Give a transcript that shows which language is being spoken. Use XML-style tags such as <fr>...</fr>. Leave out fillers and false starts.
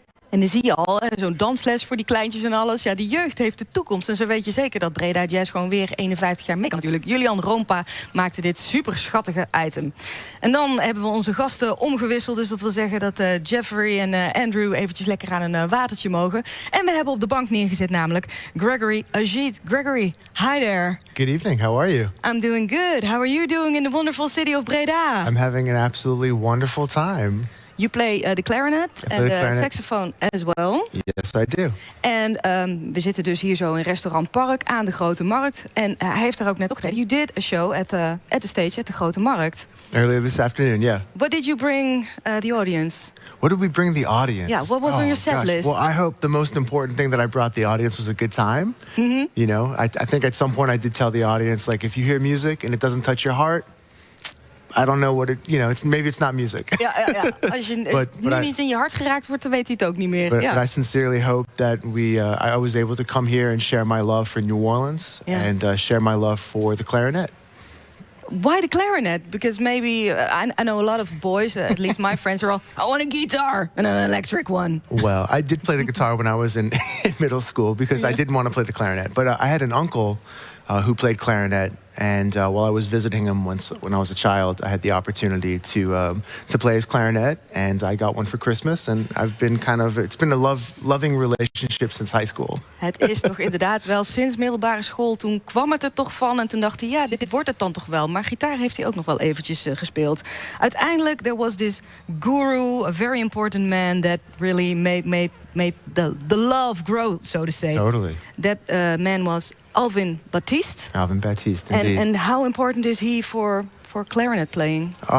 <nl>En dan zie je al, zo'n dansles voor die kleintjes en alles. Ja, die jeugd heeft de toekomst. En zo weet je zeker dat Breda Jazz gewoon weer 51 jaar mee kan natuurlijk. Julian Rompa maakte dit super schattige item. En dan hebben we onze gasten omgewisseld. Dus dat wil zeggen dat Jeffery en Andrew eventjes lekker aan een watertje mogen. En we hebben op de bank neergezet namelijk Gregory Agid.</nl> <en>Gregory, hi there. Good evening, how are you? I'm doing good. How are you doing in the wonderful city of Breda? I'm having an absolutely wonderful time. You play the clarinet and the saxophone as well. Yes, I do.</en> <nl>En we zitten dus hier zo in restaurant Park aan de Grote Markt. En hij heeft daar ook net op gedaan.</nl> <en>You did a show at the stage at de Grote Markt. Earlier this afternoon, yeah. What did you bring the audience? What did we bring the audience? Yeah, what was on your set list? Well, I hope the most important thing that I brought the audience was a good time. Mm-hmm. You know, I think at some point I did tell the audience, like, if you hear music and it doesn't touch your heart, I don't know what it, maybe it's not music.</en> <nl>Ja. Als je</nl> <en>but</en> <nl>nu niet in je hart geraakt wordt, dan weet hij het ook niet meer.</nl> <en>But I sincerely hope that I was able to come here and share my love for New Orleans and share my love for the clarinet. Why the clarinet? Because maybe I know a lot of boys, at least my friends are all, I want a guitar and an electric one. Well, I did play the guitar when I was in middle school because I didn't want to play the clarinet. But I had an uncle who played clarinet, and while I was visiting him once when I was a child, I had the opportunity to play his clarinet, and I got one for Christmas. And I've been it's been a loving relationship since high school.</en> <nl>Het is toch inderdaad wel sinds middelbare school, toen kwam het er toch van. En toen dacht hij, ja, dit wordt het dan toch wel. Maar gitaar heeft hij ook nog wel eventjes gespeeld. Uiteindelijk,</nl> <en>there was this guru, a very important man that really made the love grow, so to say. Totally. That man was Alvin Baptiste. Alvin Baptiste, indeed. And how important is he for clarinet playing?</en>